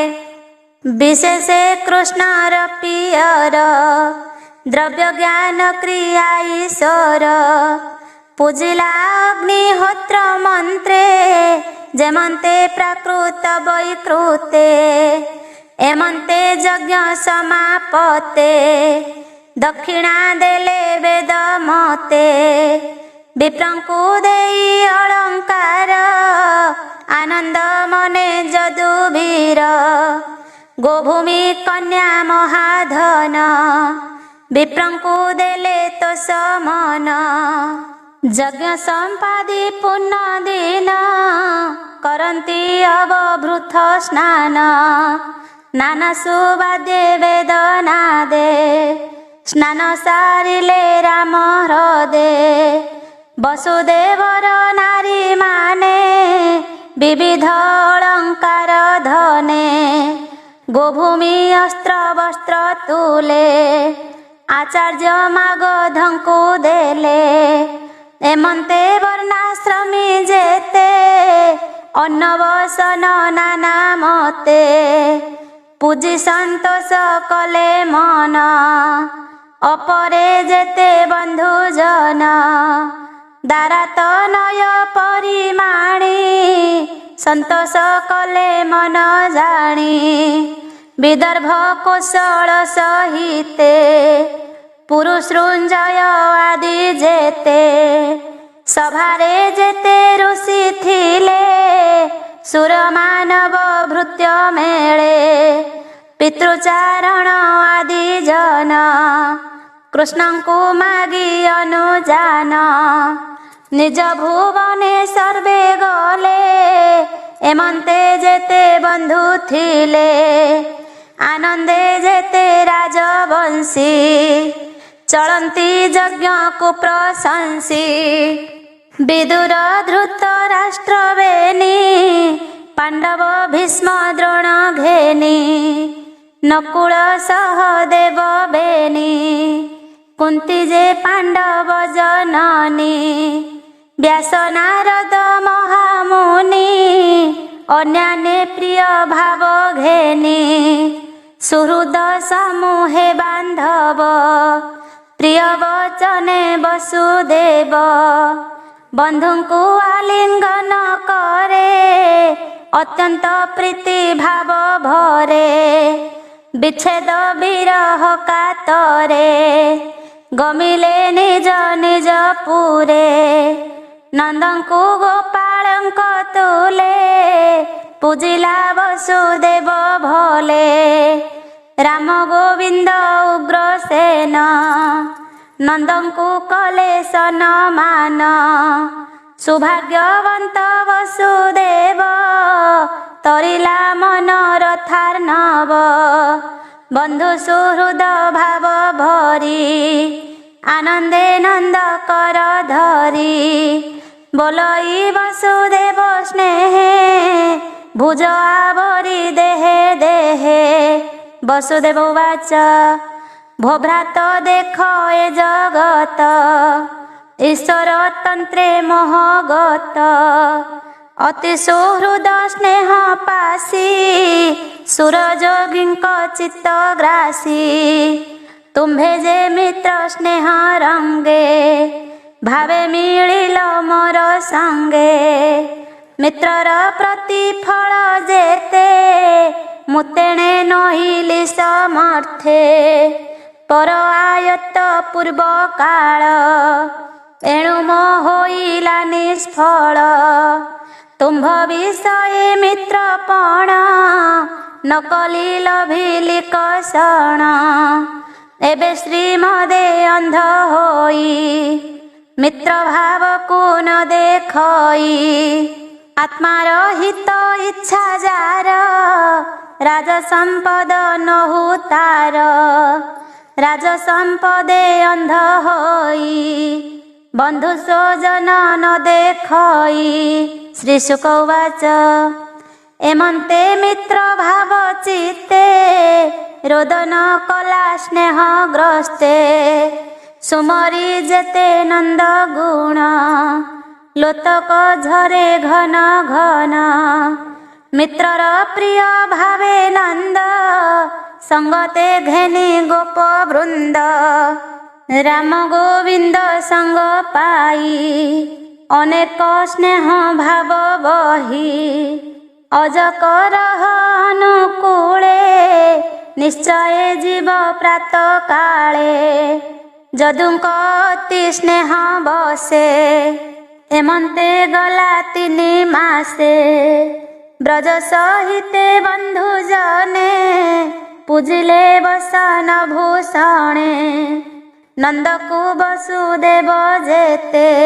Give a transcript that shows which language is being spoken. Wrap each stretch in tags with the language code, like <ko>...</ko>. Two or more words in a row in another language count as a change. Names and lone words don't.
<or>ବିଶେଷେ କୃଷ୍ଣର ପିୟର ଦ୍ରବ୍ୟ ଜ୍ଞାନ କ୍ରିୟା ଈଶ୍ୱର। ପୂଜିଲା ଅଗ୍ନିହୋତ୍ର ମନ୍ତ୍ରେ ଯେମନ୍ତେ ପ୍ରାକୃତ ବୈକୃତେ। ଏମନ୍ତେ ଯଜ୍ଞ ସମାପତେ ଦକ୍ଷିଣା ଦେଲେ ବେଦ ମତେ। ବିପ୍ରଙ୍କୁ ଦେଇ ଅଳଙ୍କାର ଆନନ୍ଦ ମନେ ଯଦୁବୀର। ଗୋଭୂମି କନ୍ୟା ମହାଧନ ବିପ୍ରଙ୍କୁ ଦେଲେ ତୋ ସମନ। ଯଜ୍ଞ ସମ୍ପାଦି ପୁଣ୍ୟ ଦିନ କରନ୍ତି ଅବଭୃତ ସ୍ନାନ। ନାନା ସୁବାଦ୍ୟେ ବେଦନାଦେ ସ୍ନାନ ସାରିଲେ ରାମ ହ୍ରଦେ। ବସୁଦେବର ନାରୀ ମାନେ ବିବିଧ ଅଳଙ୍କାର ଧନେ। ଗୋଭୂମି ଅସ୍ତ୍ର ବସ୍ତ୍ର ତୁଳେ ଆଚାର୍ଯ୍ୟ ମାଗଧଙ୍କୁ ଦେଲେ। ଏମନ୍ତେ ବର୍ଣ୍ଣାଶ୍ରମୀ ଯେତେ ଅନ୍ନବସନ ନାନା ମତେ। ପୂଜି ସନ୍ତୋଷ କଲେ ମନ ଅପରେ ଯେତେ ବନ୍ଧୁଜନ। ଦାରାତ ନୟ ପରିମାଣି ସନ୍ତୋଷ କଲେ ମନ ଜାଣି। ବିଦର୍ଭ କୋଶଳ ସହିତେ ପୁରୁଷୃଞ୍ଜୟ ଆଦି ଯେତେ। ସଭାରେ ଯେତେ ଋଷି ଥିଲେ ସୁର ମାନବ ଭୃତ୍ୟ ମେଳେ। ପିତୃଚାରଣ ଆଦି ଜନ କୃଷ୍ଣଙ୍କୁ ମାଗି ଅନୁଜାନ। ନିଜ ଭୁବନେ ସର୍ବେ ଗଲେ ଏମନ୍ତେ ଯେତେ ବନ୍ଧୁ ଥିଲେ। ଆନନ୍ଦେ ଯେତେ ରାଜବଂଶୀ ଚଳନ୍ତି ଯଜ୍ଞ କୁ ପ୍ରଶଂସି। ବିଦୁର ଧୃତ ରାଷ୍ଟ୍ର ବେନି ପାଣ୍ଡବ ଭୀଷ୍ମ ଦ୍ରୋଣ ଘେନି। ନକୁଳ ସହଦେବ ବେନି କୁନ୍ତୀ ଯେ ପାଣ୍ଡବ ଜନନୀ। ବ୍ୟାସ ନାରଦ ମହାମୁନି ଅନ୍ୟାନ୍ୟ ପ୍ରିୟ ଭାବ ଘେନି। ସୁହୃଦ ସମୂହେ ବାନ୍ଧବ ପ୍ରିୟ ବଚନେ ବସୁଦେବ ବନ୍ଧୁଙ୍କୁ ଆଲିଙ୍ଗନ କରେ ଅତ୍ୟନ୍ତ ପ୍ରୀତି ଭାବ ଭରେ ବିଚ୍ଛେଦ ବିରହ କାତରେ ଗମିଲେ ନିଜ ନିଜ ପୁରେ ନନ୍ଦଙ୍କୁ ଗୋପାଳଙ୍କ ତୁଳେ ପୂଜିଲା ବସୁଦେବ ଭୋଳେ ରାମ ଗୋବିନ୍ଦ ଉଗ୍ରସେନ ନନ୍ଦଙ୍କୁ କଲେ ସମ୍ମାନ ସୌଭାଗ୍ୟବନ୍ତ ବସୁଦେବ ତରିଲା ମନରଥାର୍ଣ୍ଣବ ବନ୍ଧୁ ସୁହୃଦ ଭାବ ଭରି ଆନନ୍ଦେ ନନ୍ଦ କର ଧରି ବୋଲଇ ବସୁଦେବ ସ୍ନେହେ ଭୁଜ ଆବରି ଦେହେ ଦେହେ ବସୁଦେବ ଉବାଚ ଭୋ ଭ୍ରାତ ଦେଖ ଏ ଜଗତ ଈଶ୍ୱର ତନ୍ତ୍ରେ ମୋହଗତ ଅତି ସୁହୃଦ ସ୍ନେହ ପାଶି ସୁରଯୋଗୀଙ୍କ ଚିତ୍ତ ଗ୍ରାସି ତୁମ୍ଭେ ଯେ ମିତ୍ର ସ୍ନେହ ରଙ୍ଗେ ଭାବେ ମିଳିଲ ମୋର ସଙ୍ଗେ ମିତ୍ରର ପ୍ରତିଫଳ ଯେତେ ମୁତେଣେ ନହିଲି ସମର୍ଥେ ପର ଆୟତ୍ତ ପୂର୍ବ କାଳ ଏଣୁ ମୋହିଲା ନିଷ୍ଫଳ ତୁମ୍ଭ ବିଷୟେ ମିତ୍ରପଣ ନକଲି ଲଭିଲି କଷଣ ଏବେ ଶ୍ରୀମଦେ ଅନ୍ଧ ହୋଇ ମିତ୍ର ଭାବ କୁ ନ ଦେଖଇ ଆତ୍ମାର ହିତ ଇଚ୍ଛା ଯାର ରାଜ ସମ୍ପଦ ନହୁ ତାର ରାଜ ସମ୍ପଦେ ଅନ୍ଧ ହୋଇ ବନ୍ଧୁ ସ୍ୱଜନ ନ ଦେଖଇ ଶ୍ରୀ ଶୁକ ଉବାଚ ଏମନ୍ତେ ମିତ୍ର ଭାବ ଚିତ୍ତେ ରୋଦନ କଲା ସ୍ନେହ ଗ୍ରସ୍ତେ ସୁମରି ଯେତେ ନନ୍ଦ ଗୁଣ ଲୋତକ ଝରେ ଘନ ଘନ ମିତ୍ରର ପ୍ରିୟ ଭାବେ ନନ୍ଦ ସଙ୍ଗତେ ଘେନି ଗୋପ ବୃନ୍ଦ ରାମ ଗୋବିନ୍ଦ ସଙ୍ଗ ପାଇ ଅନେକ ସ୍ନେହ ଭାବ ବହି ଅଜକର ଅନୁକୂଳେ ନିଶ୍ଚୟ ଜୀବ ପ୍ରାତ କାଳେ ଯଦୁଙ୍କ ଅତି ସ୍ନେହ ବଶେ ଏମନ୍ତେ ଗଲା 3 ମାସେ ବ୍ରଜ ସହିତେ ବନ୍ଧୁ ଜନେ ପୂଜିଲେ ବସନ ଭୂଷଣେ ନନ୍ଦକୁ ବସୁଦେବ ଯେତେ</or>